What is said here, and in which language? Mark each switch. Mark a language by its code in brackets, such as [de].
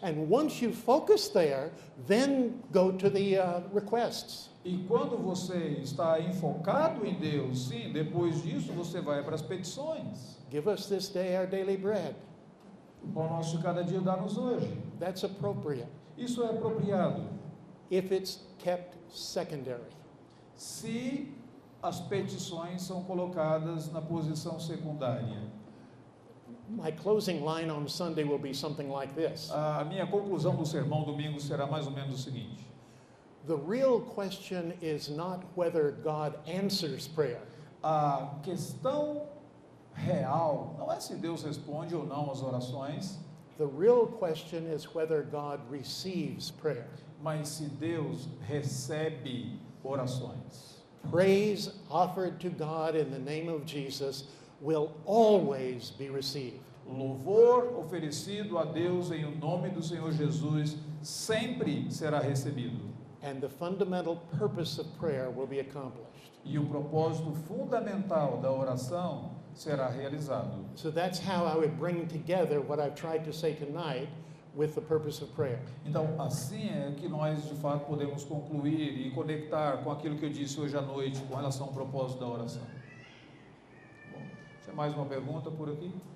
[en] And once you focus there, then go to the requests. [pt] E quando você está enfocado em Deus, sim, depois disso você vai para as petições. [en] Give us this day our daily bread. [pt] O pão nosso de cada dia dá-nos hoje. [en] That's appropriate. [pt] Isso é apropriado. [en] If it's kept secondary. [pt] Se as petições são colocadas na posição secundária. [en] My closing line on Sunday will be something like this. [pt] A minha conclusão do sermão domingo será mais ou menos o seguinte. [en] The real question is not whether God answers prayer. [pt] A questão real não é se Deus responde ou não às orações. [en] The real question is whether God receives prayer. [pt] Mas se Deus recebe orações, [en] Praise offered to God in the name of Jesus will always be received. [pt] louvor oferecido a Deus em o nome do Senhor Jesus sempre será recebido. [en] And the fundamental purpose of prayer will be accomplished. [pt] E o propósito fundamental da oração será realizado. [en] So that's how I would bring together what I've tried to say tonight with the purpose of prayer. [pt] Então, assim é que nós de fato podemos concluir e conectar com aquilo que eu disse hoje à noite com relação ao propósito da oração. Bom, tem mais uma pergunta por aqui?